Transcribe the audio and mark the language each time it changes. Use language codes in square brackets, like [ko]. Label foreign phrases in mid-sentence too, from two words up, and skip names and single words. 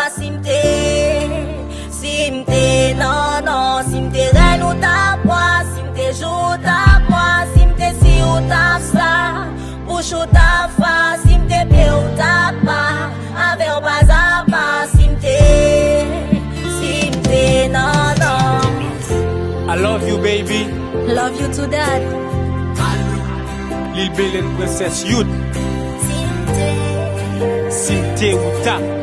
[ht] Si m te, si m te, non, non, si m te renn ou t ap bwa, si m te jou ou t ap bwa, si m te si ou t ap sa, bouch ou t ap fa, si m te pye ou t ap pa, avè ou pa ap pa. Si m te, si m te, non, non. [en] I love you, baby. Love you too, Dad. [ht] Lil Belen Princess Youth. Si m te, Si m te ou ta.